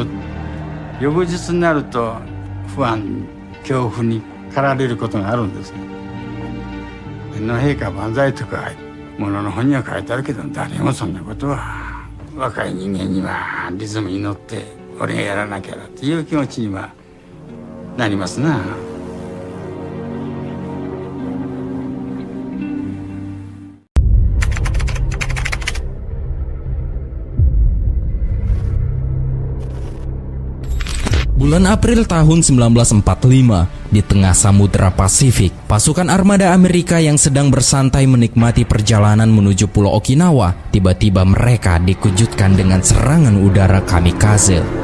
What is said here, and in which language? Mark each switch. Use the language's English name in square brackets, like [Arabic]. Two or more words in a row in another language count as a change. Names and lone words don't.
[Japanese] 翌日になると不安恐怖に駆られることがあるんですね。天皇陛下万歳とか物の本には書いてあるけど、誰もそんなことは若い人間にはリズムに乗って俺がやらなきゃなっていう気持ちにはなりますな。 [Indonesian] Bulan April tahun 1945, di tengah Samudra Pasifik, pasukan armada Amerika yang sedang bersantai menikmati perjalanan menuju Pulau Okinawa, tiba-tiba mereka dikejutkan dengan serangan udara kamikaze.